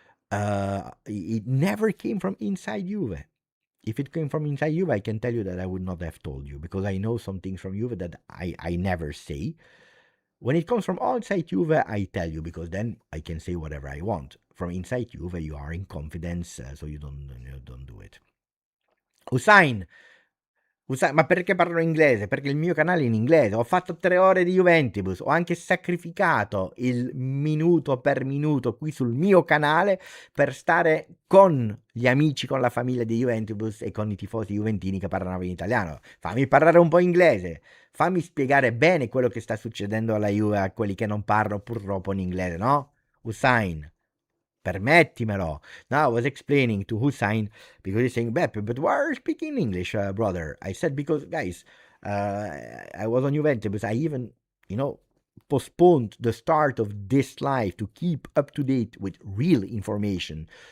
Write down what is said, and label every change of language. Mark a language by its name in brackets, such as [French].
[English] It never came from inside Juve. If it came from inside Juve, I can tell you that I would not have told you, because I know some things from Juve that I never say. When it comes from outside Juve, I tell you, because then I can say whatever I want. From inside Juve, you are in confidence, so you don't do it. [Italian] Hussein, ma perché parlo inglese? Perché il mio canale è in inglese. Ho fatto 3 ore di Juventus. Ho anche sacrificato il minuto per minuto qui sul mio canale per stare con gli amici, con la famiglia di Juventus e con i tifosi juventini che parlano in italiano. Fammi parlare un po' inglese. Fammi spiegare bene quello che sta succedendo alla Juve a quelli che non parlano purtroppo in inglese, no? Hussein, permettimelo. [English] Now I was explaining to Hussein, because he's saying, Beppe, but why are you speaking English, brother? I said, because, guys, I was on Juventus. I even, postponed the start of this live to keep up to date with real information.